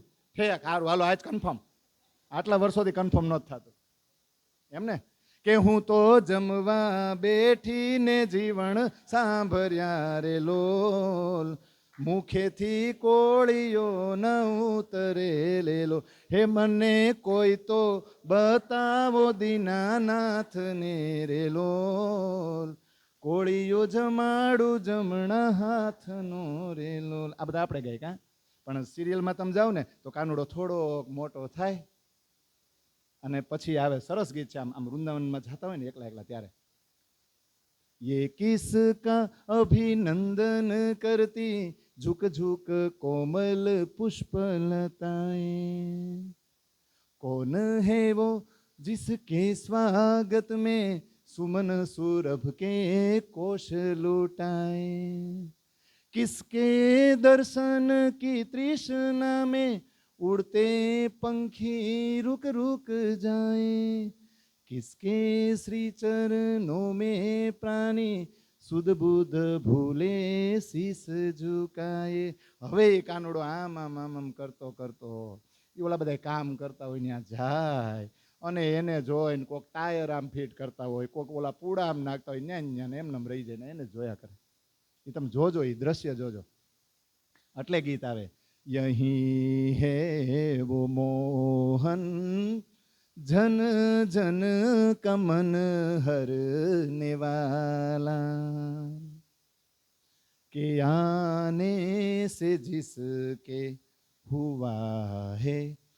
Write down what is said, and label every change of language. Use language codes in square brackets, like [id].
[gu] ઠેક સારું હાલો આજ કન્ફર્મ, આટલા વર્ષોથી કન્ફર્મ નહોતું થતું એમ ને, કે હું તો જમવા બેઠીને જીવન સાંભળ્યા રે લોલ, મુખેથી કોળીઓ ન ઉતરે લેલો। હે મને કોઈ તો બતાવો દીનાનાથને રે લોલ, કોળીઓ જમાડું જમણા હાથનો રે લોલ। આ બધા આપણે ગાય કા, પણ સિરિયલમાં તમે જાઓ ને તો કાનુડો થોડો મોટો થાય અને પછી આવે સરસ ગીત છે, આમ વૃંદાવનમાં જતા હોય ને એકલા એકલા ત્યારે, [hi] ये किसका अभिनंदन करती झुक झुक कोमल पुष्प लताएं, कौन है वो जिसके स्वागत में सुमन सुरभ के कोश लुटाए, किसके दर्शन की तृष्णा में उड़ते पंखी रुक रुक जाए, किसके श्री चरणों में प्राणी सुध बुध भूले शीस झुकाए। [gu] હવે એ કાનુડો આમ આમ આમ આમ કરતો કરતો એ ઓલા બધા કામ કરતા હોય ત્યાં જાય અને એને જોઈને કોઈક ટાયર આમ ફિટ કરતા હોય, કોઈક ઓલા પૂડા આમ નાખતા હોય, ન્યા ન્યા એમને રહી જાય ને એને જોયા કરે। એ તમે જોજો, એ દ્રશ્ય જોજો। એટલે ગીત આવે, યહી હે વો મોહન जन जन कमन हरने वाला, के आने से जिसके हुआ है